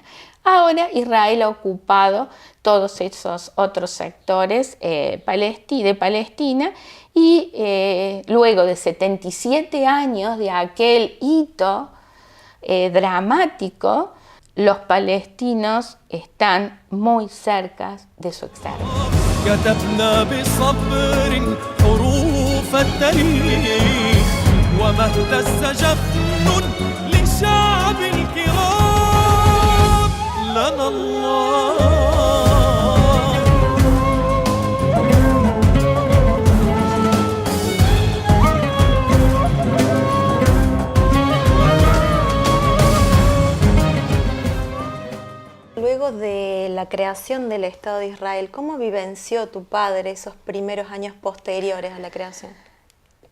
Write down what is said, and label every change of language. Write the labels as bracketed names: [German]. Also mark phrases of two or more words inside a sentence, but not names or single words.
[Spanish] Ahora Israel ha ocupado todos esos otros sectores de Palestina y luego de 77 años de aquel hito dramático, los palestinos están muy cerca de su exterminio. [Arabic] كتبنا بصبر حروف التاريخ وما اهتز جفن للشعب الكرام لنا الله. [Spanish] Luego de la creación del Estado de Israel, ¿cómo vivenció tu padre esos primeros años posteriores a la creación?